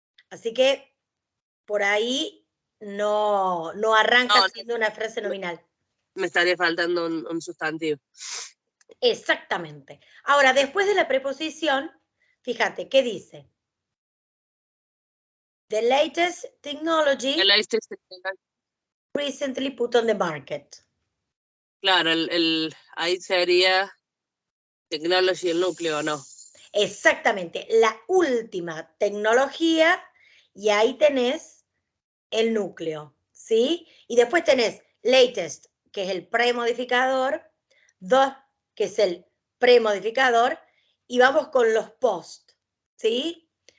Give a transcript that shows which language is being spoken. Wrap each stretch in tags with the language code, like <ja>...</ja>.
<es>Así que por ahí no arranca siendo una frase nominal. Me estaría faltando un sustantivo. Exactamente. Ahora, después de la preposición, fíjate, ¿qué dice?</es> <en>The latest technology recently put on the market.</en> <es>Claro, ahí sería technology el núcleo, ¿no? Exactamente, la última tecnología, y ahí tenés el núcleo, ¿sí? Y después tenés latest, que es el premodificador, que es el premodificador, y vamos con los post, ¿sí?</es>